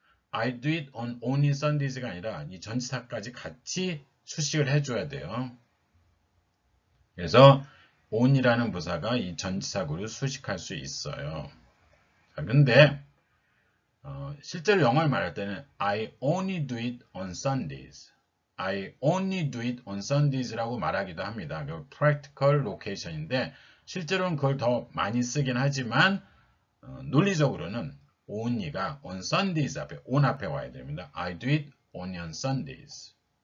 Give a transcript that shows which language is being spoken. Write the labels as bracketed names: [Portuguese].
[English] I do it on only Sundays [Korean] 가 아니라 이 전치사까지 같이 수식을 해줘야 돼요. 그래서 on이라는 부사가 이 전치사구를 수식할 수 있어요. 자, 근데 실제로 영어를 말할 때는 [English] I only do it on Sundays. I only do it on Sundays [Korean] 라고 말하기도 합니다. 그 practical location인데 실제로는 그걸 더 많이 쓰긴 하지만 논리적으로는 only가 [English] on Sundays [Korean] 앞에, on 앞에 와야 됩니다. [English] I do it only on Sundays.